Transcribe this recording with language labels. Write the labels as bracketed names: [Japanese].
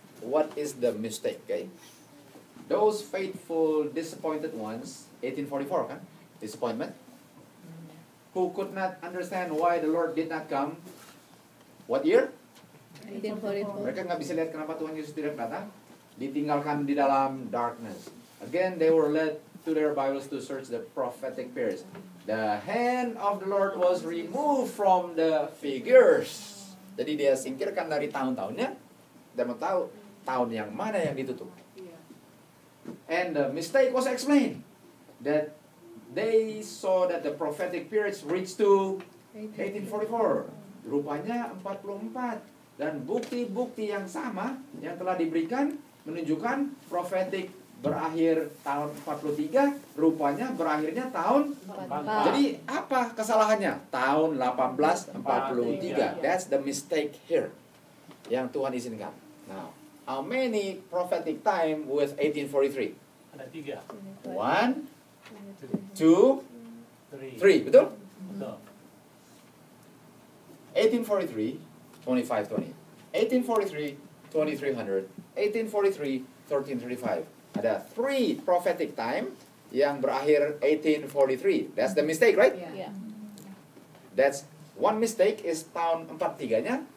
[English] What is the mistake, okay? Those faithful disappointed ones, 1844 kan? Disappointment. Who could not understand why the Lord did not come. What year? 1844. [Indonesian] Mereka nggak bisa lihat kenapa Tuhan Yesus tidak datang. Ditinggalkan di dalam darkness. [English] Again, they were led to their Bibles to search the prophetic periods. The hand of the Lord was removed from the figures. [Indonesian] Jadi dia singkirkan dari tahun-tahunnya. Dan mau tahu tahun yang mana yang ditutup. [English] And the mistake was explained. That they saw that the prophetic periods reached to 1844. [Indonesian] Rupanya 44. Dan bukti-bukti yang sama yang telah diberikan menunjukkan prophetic berakhir tahun 43, rupanya berakhirnya tahun. Jadi apa kesalahannya? Tahun 1843. That's the mistake here. Yang Tuhan izinkan. [English] Now, how many prophetic time with 1843? [Indonesian] Ada 3. 1, 2, 3. Betul? Betul. 1843, 2520. 1843, 2300. 1843, 1335. Ada 3 prophetic time yang berakhir 1843. [English] That's the mistake, right? Yeah. That's one mistake is [Indonesian] tahun 43-nya.